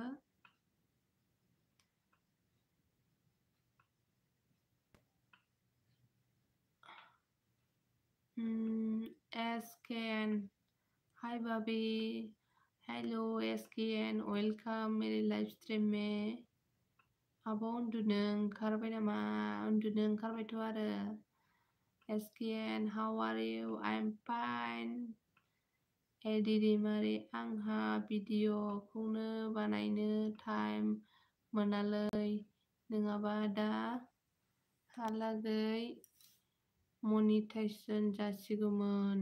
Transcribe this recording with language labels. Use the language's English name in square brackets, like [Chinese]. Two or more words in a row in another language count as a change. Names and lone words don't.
[Hindi] SKN हाय भाभी हेलो SKN वेलकम मेरे [English] live stream [Hindi] में। [Bodo] आब' उन्दुनो ओंखारबाय नामा? उन्दुनो ओंखारबायथ' आरो। एसकेएन [English] how are you? I am fine. [Bodo] दैमारि आंहा भिडिअ'खौनो बानायनो टाइम मोनालै, नङाबा दा हालागै मनिटाइजेसन जासिगौमोन।